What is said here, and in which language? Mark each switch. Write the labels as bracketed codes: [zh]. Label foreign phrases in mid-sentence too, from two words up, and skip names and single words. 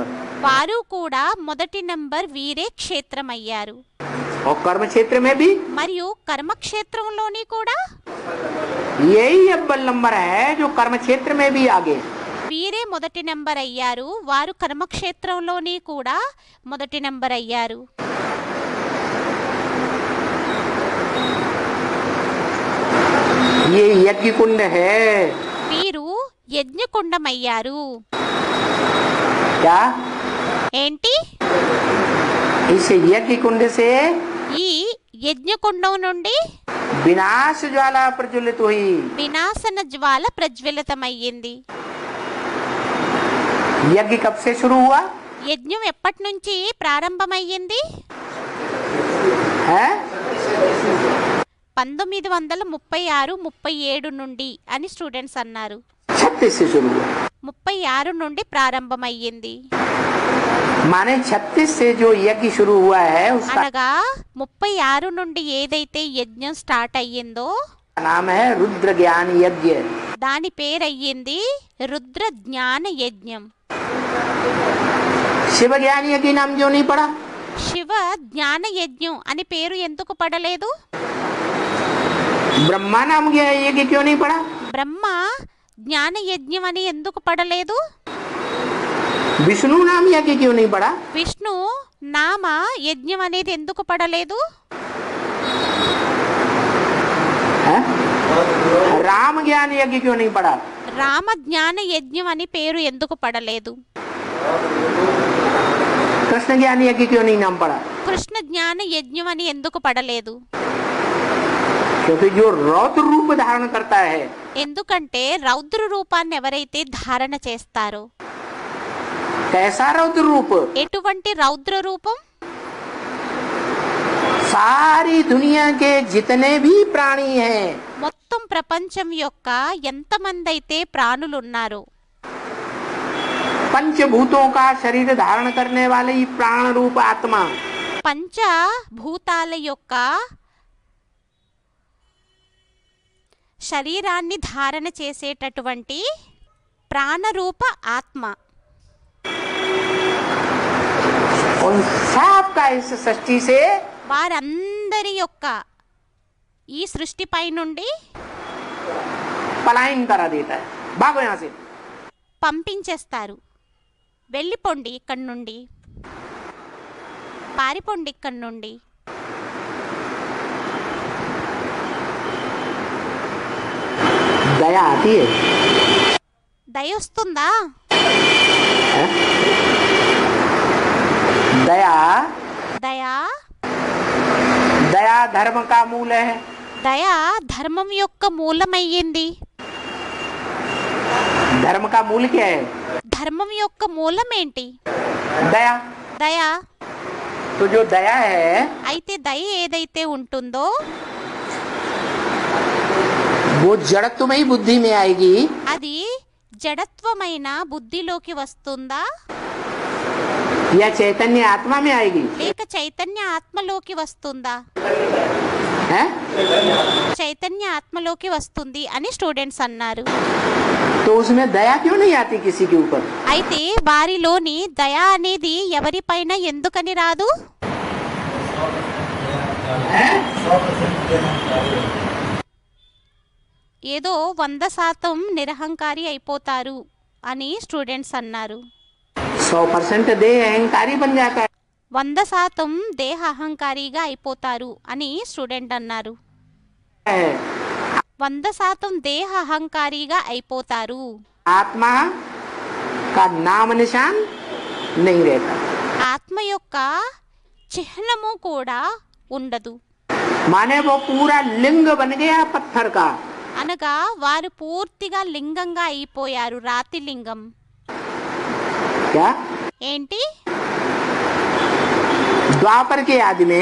[te] వారు కూడా మొదటి నంబర్ వీరే క్షేత్రమయ్యారు। [hi] और कर्म क्षेत्र में भी [te] మరియు కర్మక్షేత్రంలోని కూడా [hi] यही अव्वल नंबर है, जो कर्म क्षेत्र में भी आगे है। [te] వీరే మొదటి నంబర్ అయ్యారు, వారు కర్మక్షేత్రంలోని కూడా మొదటి నంబర్ అయ్యారు। [hi] ये यज्ञ कुंड है। [te] వీరు యజ్ఞకుండమయ్యారు। [hi] क्या? [te] ఏంటి? [hi] इस यज्ञ कुंड से [te] ఈ యజ్ఞకుండం నుండి [hi] विनाश ज्वाला प्रज्वलित हुई। [te] వినాశన జ్వాల ప్రజ్వలితమయ్యింది। [hi] यज्ञ कब से शुरू हुआ [te] యజ్ఞం ఎప్పటి నుంచి ప్రారంభమయ్యింది? [hi] है? [te] 1936-37 నుండి అని స్టూడెంట్స్ అన్నారు। [hi] 36 से शुरू हुआ, [te] 36 నుండి ప్రారంభమయ్యింది। [hi] माने 36 से जो यज्ञ शुरू हुआ है उसका [te] అనగా 36 నుండి ఏదైతే యజ్ఞం స్టార్ట్ అయ్యిందో [hi] नाम है रुद्र ज्ञान यज्ञ। [te] దాని పేరయ్యింది రుద్ర జ్ఞాన యజ్ఞం। [hi] शिव ज्ञान यज्ञ नाम जो नहीं पड़ा? [te] శివ జ్ఞాన యజ్ఞం అని పేరు ఎందుకు పడలేదు? [hi] ब्रह्मा नाम यज्ञ क्यों नहीं पड़ा? [te] బ్రహ్మ జ్ఞాన యజ్ఞం అని ఎందుకు పడలేదు? [hi] विष्णु नाम यज्ञ क्यों नहीं पड़ा? [te] విష్ణు నామ యజ్ఞం అనేది ఎందుకు పడలేదు? [hi] है? राम ज्ञान यज्ञ क्यों नहीं पड़ा? [te] రామ జ్ఞాన యజ్ఞం అని పేరు ఎందుకు పడలేదు? [hi] कृष्ण ज्ञान यज्ञ क्यों नहीं नाम पड़ा? [te] కృష్ణ జ్ఞాన యజ్ఞం అని ఎందుకు పడలేదు? [hi] क्योंकि जो रौद्र रूप धारण करता है [te] ఎందుకంటే రౌద్ర రూపాన్ని ఎవరైతే ధారణ చేస్తారో [hi] कैसा रौद्र रूप, [te] ఎటువంటి రౌద్ర రూపం? [hi] सारी दुनिया के जितने भी प्राणी हैं, [te] మొత్తం ప్రపంచం యొక్క ఎంతమంది అయితే ప్రాణులున్నారో [hi] पंचभूतों का शरीर धारण करने वाले ही प्राण रूप आत्मा, [te] పంచభూతాల యొక్క శరీరాన్ని ధారణ చేసేటటువంటి ప్రాణరూప ఆత్మ [hi] उन सब का इस सृष्टि से [te] వారందరి యొక్క ఈ సృష్టిపై నుండి [hi] पलायन करा देता है, भागो यहाँ से। [te] పంపించేస్తారు. వెళ్ళిపోండి ఇక్కడి నుండి, పారిపోండి ఇక్కడి నుండి. [hi] दया आती है, [te] దయ వస్తుందా? [hi] है? दया, [te] దయా [hi] दया धर्म का मूल है। [te] దయ ధర్మం యొక్క మూలమయ్యింది. [hi] धर्म का मूल क्या है? [te] ధర్మం యొక్క మూలం ఏంటి? [hi] दया। [te] దయ. [hi] तो जो दया है [te] అయితే దయ ఏదైతే ఉంటుందో [hi] वो जड़त्वमयी बुद्धि में आएगी, [te] అది జడత్వమైన బుద్ధిలోకి వస్తుందా [hi] या चैतन्य आत्मा में आएगी, [te] లేక చైతన్య ఆత్మలోకి వస్తుందా? [hi] है? [te] చైతన్య ఆత్మలోకి వస్తుంది అని స్టూడెంట్స్ అన్నారు. [hi] तो उसमें दया क्यों नहीं आती किसी के ऊपर? [te] అయితే వారిలోని దయ అనేది ఎవరిపైన ఎందుకని రాదు? ఏదో 100% నిరహంకారి అయిపోతారు అని స్టూడెంట్స్ అన్నారు. [hi] 100% देह अहंकारी बन जाता है, [te] 100% దేహ అహంకారిగా అయిపోతారు అని స్టూడెంట్ అన్నారు. 100% దేహ అహంకారిగా అయిపోతారు. [hi] आत्मा का नाम निशान नहीं रहता, [te] ఆత్మ యొక్క చిహ్నము కూడా ఉండదు. [hi] माने वो पूरा लिंग बन गया पत्थर का। [te] అనగా వారు పూర్తిగా లింగంగా అయిపోయారు, రాతి లింగం. [hi] क्या? [te] ఏంటి? [hi] द्वापर के आदि में